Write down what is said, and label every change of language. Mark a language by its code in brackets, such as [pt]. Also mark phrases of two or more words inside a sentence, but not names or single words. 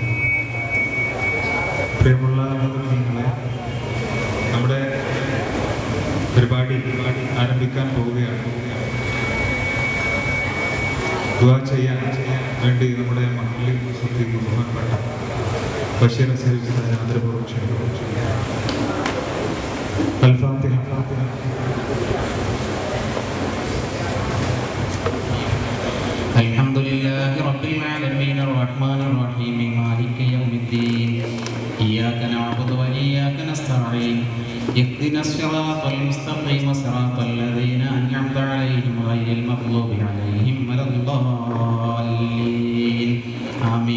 [ml] പ്രിയമുള്ള നിങ്ങളെ, നമ്മുടെ പരിപാടി ആരംഭിക്കാൻ പോവുകയാണ്. ദുആ ചെയ്യാൻ വേണ്ടി നമ്മുടെ മഹല്ലിൽ ശ്രദ്ധിക്കും ബഹുമാനപ്പെട്ട ബഷീർ സഹീദ് ആദരപൂർവ്വം ക്ഷണിക്കുന്നു. അൽ-ഫാത്തിഹ. [ar] الحمدلله رب العالمين الرحمن الرحيم مالك يوم الدين إياك نعبد وإياك نستعين اهدنا الصراط المستقيم صراط الذين أنعمت عليهم غير المغضوب عليهم ولا الضالين آمين.